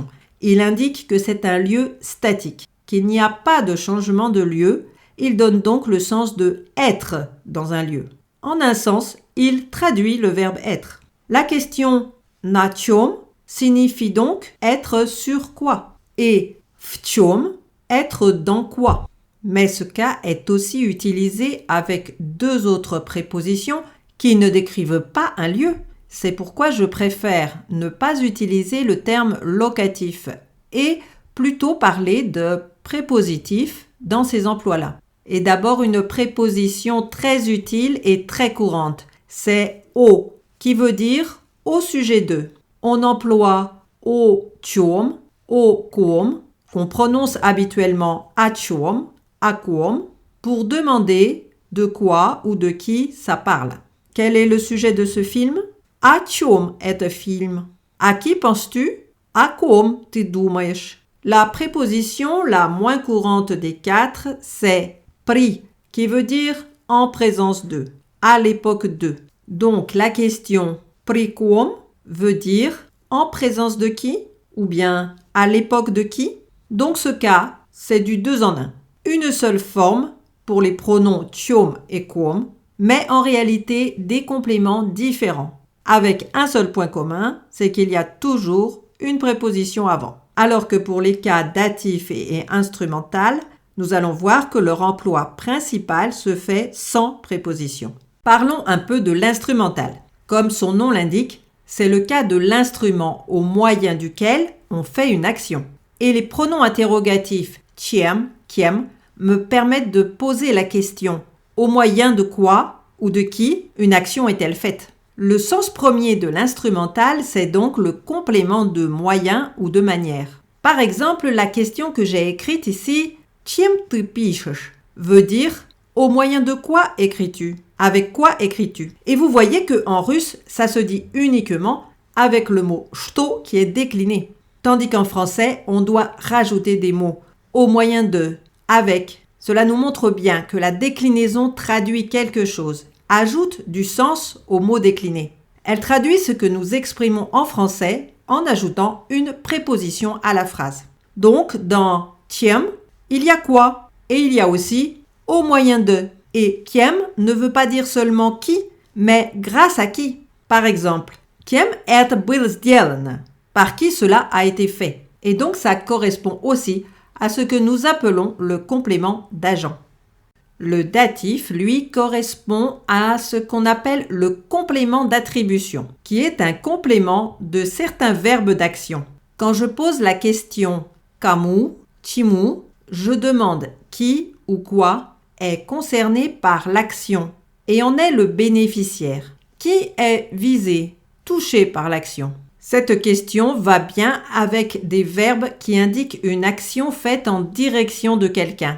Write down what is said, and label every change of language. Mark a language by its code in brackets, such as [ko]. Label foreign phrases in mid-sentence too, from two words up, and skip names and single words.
[fr] Il indique que c'est un lieu statique, qu'il n'y a pas de changement de lieu. Il donne donc le sens de « être » dans un lieu. En un sens, il traduit le verbe « être ». La question « [ru] на чем [fr] » signifie donc « être sur quoi » et « [ru] в чем [fr] » être dans quoi. Mais ce cas est aussi utilisé avec 2 autres prépositions qui ne décrivent pas un lieu. C'est pourquoi je préfère ne pas utiliser le terme locatif et plutôt parler de prépositif dans ces emplois-là. Et d'abord une préposition très utile et très courante, c'est « au » qui veut dire « au sujet de ». On emploie « [ru] о чем », « о ком [fr] » qu'on prononce habituellement « [ru] о чем », « о ком [fr] » pour demander de quoi ou de qui ça parle. Quel est le sujet de ce film? [ru] О чем это [fr] film? À qui penses-tu? [ru] О ком ты думаешь? [fr] La préposition la moins courante des 4, c'est при, qui veut dire en présence de, à l'époque de. Donc la question [ru] при ком [fr] veut dire en présence de qui? Ou bien à l'époque de qui? Donc ce cas, c'est du 2 en 1. Une seule forme pour les pronoms чем et ком, mais en réalité des compléments différents. Avec un seul point commun, c'est qu'il y a toujours une préposition avant. Alors que pour les cas datif et instrumental, nous allons voir que leur emploi principal se fait sans préposition. Parlons un peu de l'instrumental. Comme son nom l'indique, c'est le cas de l'instrument au moyen duquel on fait une action. Et les pronoms interrogatifs [ru] чем, кем [fr] me permettent de poser la question au moyen de quoi ou de qui une action est-elle faite. Le sens premier de l'instrumental, c'est donc le complément de moyen ou de manière. Par exemple, la question que j'ai écrite ici, [ru] чем ты пишешь, [fr] veut dire au moyen de quoi écris-tu? Avec quoi écris-tu? Et vous voyez qu'en russe, ça se dit uniquement avec le mot что qui est décliné. Tandis qu'en français, on doit rajouter des mots au moyen de, avec. Cela nous montre bien que la déclinaison traduit quelque chose, ajoute du sens au mot décliné. Elle traduit ce que nous exprimons en français en ajoutant une préposition à la phrase. Donc, dans чем, il y a quoi? Et il y a aussi au moyen de. Et кем ne veut pas dire seulement qui, mais grâce à qui. Par exemple, [ru] кем это было сделано? [fr] Par qui cela a été fait. Et donc, ça correspond aussi à ce que nous appelons le complément d'agent. Le datif, lui, correspond à ce qu'on appelle le complément d'attribution, qui est un complément de certains verbes d'action. Quand je pose la question « [ru] кому »,« чему », [fr] je demande qui ou quoi est concerné par l'action et en est le bénéficiaire. Qui est visé, touché par l'action? Cette question va bien avec des verbes qui indiquent une action faite en direction de quelqu'un.